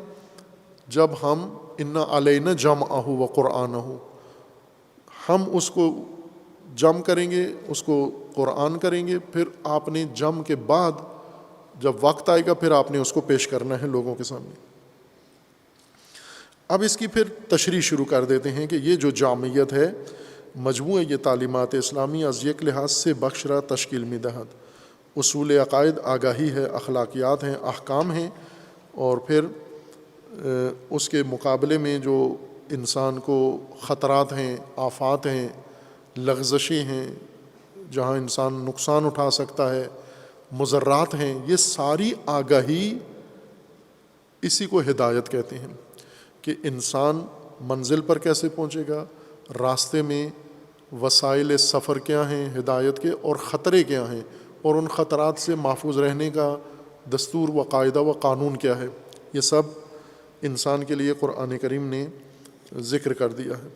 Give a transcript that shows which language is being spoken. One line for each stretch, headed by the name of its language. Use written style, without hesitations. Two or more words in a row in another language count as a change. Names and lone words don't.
Urdu: جب ہم
Arabic: انا علینا جمعہ و قرآنہ،
Urdu: ہم اس کو جمع کریں گے، اس کو قرآن کریں گے، پھر آپ نے جمع کے بعد جب وقت آئے گا پھر آپ نے اس کو پیش کرنا ہے لوگوں کے سامنے۔ اب اس کی پھر تشریح شروع کر دیتے ہیں کہ یہ جو جامعیت ہے، مجموعہ یہ
Persian: تعلیمات اسلامی از یک لحاظ
Urdu: سے
Persian: بخش را تشکیل می دہد،
Urdu: اصول عقائد آگاہی ہے، اخلاقیات ہیں، احکام ہیں، اور پھر اس کے مقابلے میں جو انسان کو خطرات ہیں، آفات ہیں، لغزشیں ہیں، جہاں انسان نقصان اٹھا سکتا ہے، مضرات ہیں، یہ ساری آگاہی اسی کو ہدایت کہتے ہیں کہ انسان منزل پر کیسے پہنچے گا، راستے میں وسائل سفر کیا ہیں ہدایت کے، اور خطرے کیا ہیں، اور ان خطرات سے محفوظ رہنے کا دستور و قاعدہ و قانون کیا ہے، یہ سب انسان کے لیے قرآن کریم نے ذکر کر دیا ہے۔